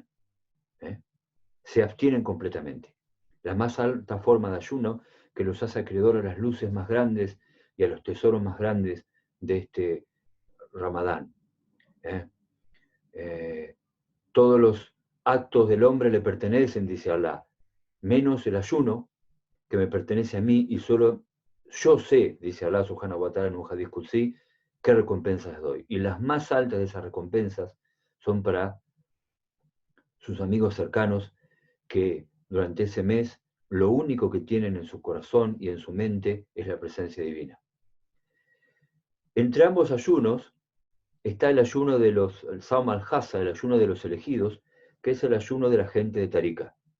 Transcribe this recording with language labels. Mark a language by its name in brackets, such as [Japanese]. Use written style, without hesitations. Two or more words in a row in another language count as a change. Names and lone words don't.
[Spanish] Se abstienen completamente. La más alta forma de ayuno que los hace acreedores a las luces más grandes y a los tesoros más grandes de este Ramadán. Todos los actos del hombre le pertenecen, dice Allah, menos el ayuno que me pertenece a mí y solo yo sé, dice Allah [Arabic] سبحانه وتعالى [Spanish] en un [Arabic] حديث قدسي, [Spanish] qué recompensas doy. Y las más altas de esas recompensas son para sus amigos cercanos que durante ese mes lo único que tienen en su corazón y en su mente es la presencia divina. Entre ambos ayunos está el ayuno el [Arabic] صوم الخاصة, [Spanish] el ayuno de los elegidos, que es el ayuno de la gente de Tarika.